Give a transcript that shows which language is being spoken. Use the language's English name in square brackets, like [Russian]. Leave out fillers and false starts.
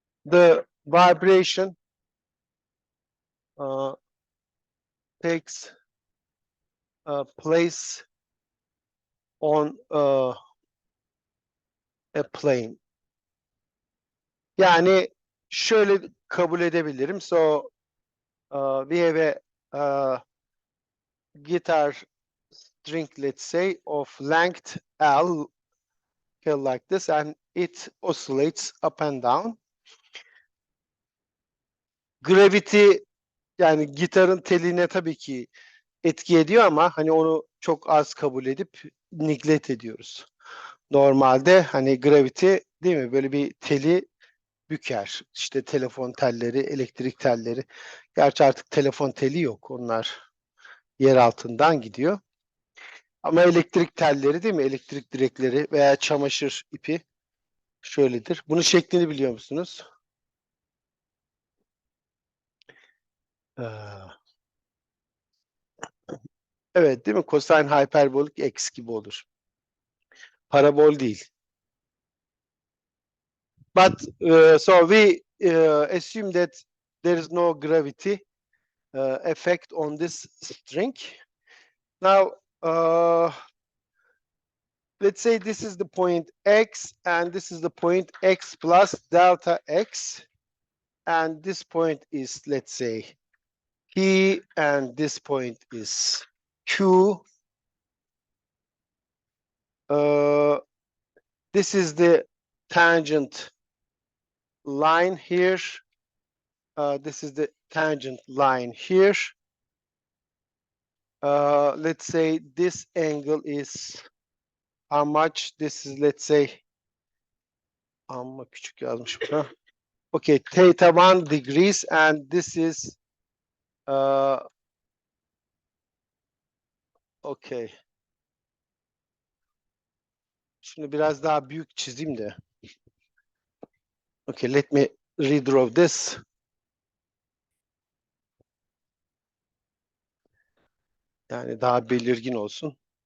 [English] The vibration takes place on a plane. [Turkish] Yani şöyle kabul edebilirim. [English] So we have a guitar string, let's say, of length L, like this, and it oscillates up and down. [Turkish] Gravity, yani gitarın teline tabii ki etki ediyor ama hani onu çok az kabul edip neglect ediyoruz. Normalde hani gravity, değil mi? Böyle bir teli büker. İşte telefon telleri, elektrik telleri. Gerçi artık telefon teli yok. Onlar yer altından gidiyor. Ama elektrik telleri, değil mi? Elektrik direkleri veya çamaşır ipi şöyledir. Bunun şeklini biliyor musunuz? Evet, değil mi? Cosine hyperbolik x gibi olur. Parabol değil. [English] But so we assume that there is no gravity effect on this string. Now, let's say this is the point x, and this is the point x plus delta x, and this point is, let's say, P, and this point is Q. This is the tangent line here. This is the tangent line here. let's say this angle is how much? This is, let's say, [Turkish] amma küçük yazmış burada. [English] Okay, theta 1 degrees and this is okay. [Turkish] Şunu biraz daha büyük çizeyim de. [English] Okay, let me redraw this. [Turkish] Yani daha belirgin olsun.